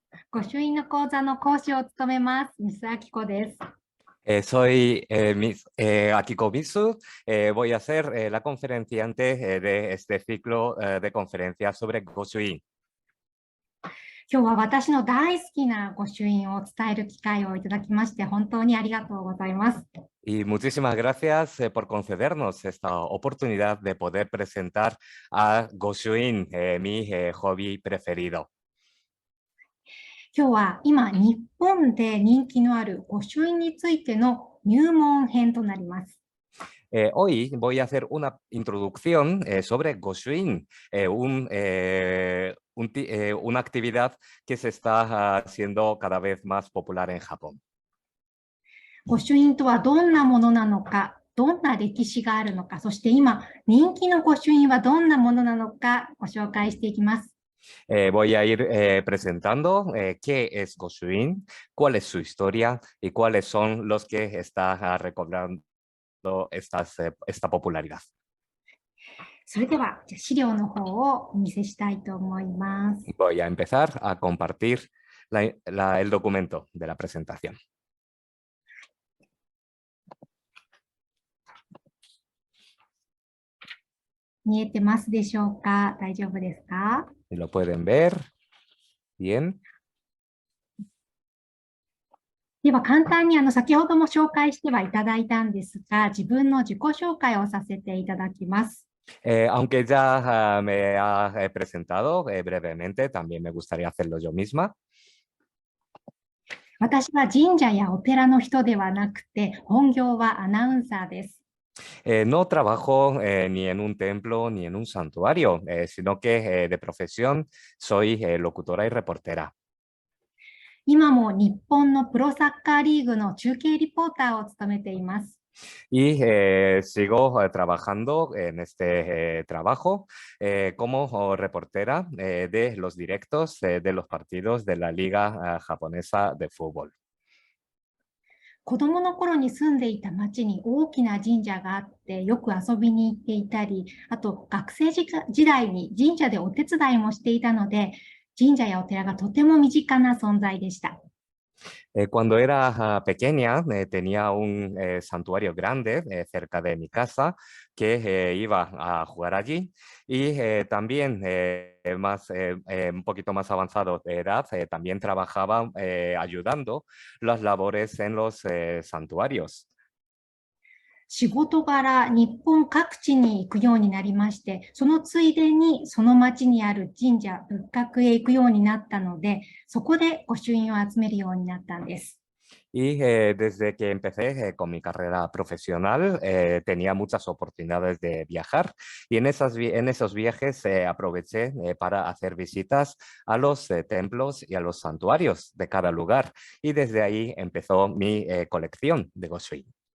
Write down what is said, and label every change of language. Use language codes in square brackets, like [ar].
[ja] 御朱印の講座の講師を務めます、ミスアキコです。 [es] Soy Akiko Misu. Voy a ser la conferenciante de este ciclo de conferencias sobre Goshuin. [ja] 今日は私の大好きな御朱印を伝える機会をいただきまして、本当にありがとうございます。 [es] Y muchísimas gracias por concedernos esta oportunidad de poder presentar a Goshuin, mi hobby preferido. [ja] 今日は今、日本で人気のある御朱印についての入門編となります。 [es] Hoy voy a hacer una introducción sobre Goshuin, una actividad que se está haciendo cada vez más popular en Japón. [ja] 御朱印とはどんなものなのか、どんな歴史があるのか、そして今、人気の御朱印はどんなものなのかご紹介していきます。 [es] Voy a ir presentando qué es Goshuin, cuál es su historia y cuáles son los que está recobrando esta popularidad. [ja] それでは、じゃあ資料の方をお見せしたいと思います。 [es] Voy a empezar a compartir el documento de la presentación. [ja] 見えてますでしょうか？大丈夫ですか？ [es] ¿Lo pueden ver? Bien. [ja] では簡単に先ほども紹介してはいただいたんですが、自分の自己紹介をさせていただきます。 [es] Aunque ya me ha presentado brevemente, también me gustaría hacerlo yo misma. [ja] 私は神社やお寺の人ではなくて、本業はアナウンサーです。 [es] No trabajo ni en un templo ni en un santuario, sino que de profesión soy locutora y reportera. [ja] 今も日本のプロサッカーリーグの中継リポーターを務めています。 [es] Y sigo trabajando en este trabajo como reportera de los directos de los partidos de la Liga Japonesa de Fútbol. [ja] 子供の頃に住んでいた町に大きな神社があってよく遊びに行っていたり、あと学生時代に神社でお手伝いもしていたので、神社やお寺がとても身近な存在でした。 [es] Cuando era pequeña tenía un santuario grande cerca de mi casa que iba a jugar allí y también un poquito más avanzado de edad también trabajaba ayudando las labores en los santuarios. [ja] 仕事柄、日本各地に行くようになりまして、そのついでにその町にある神社、仏閣へ行くようになったので、そこで御朱印を集めるようになったんです。 [es] Y desde que empecé con mi carrera profesional tenía muchas oportunidades de viajar y en esos viajes aproveché para hacer visitas a los templos y a los santuarios de cada lugar y desde ahí empezó mi colección de Goshuin.